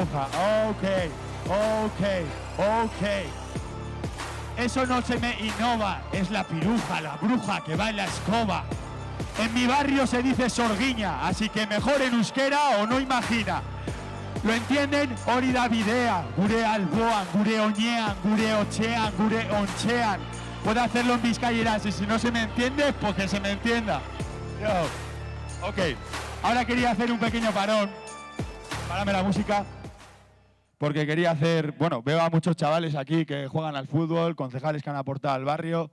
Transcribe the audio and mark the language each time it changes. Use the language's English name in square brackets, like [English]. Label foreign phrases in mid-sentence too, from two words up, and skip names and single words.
[Spanish] Ok. Eso no se me innova. Es la piruja, la bruja que va en la escoba. En mi barrio se dice sorguiña, así que mejor en euskera o no imagina. ¿Lo entienden? [Basque] Hori da bidea, gure alboan, gure oñean, gure ochean, gure onchean. [Spanish] Puedo hacerlo en bizkaieras y si no se me entiende, pues que se me entienda. Yo. Ok, ahora quería hacer un pequeño parón. Párame la música. Porque quería hacer, bueno, veo a muchos chavales aquí que juegan al fútbol, concejales que han aportado al barrio.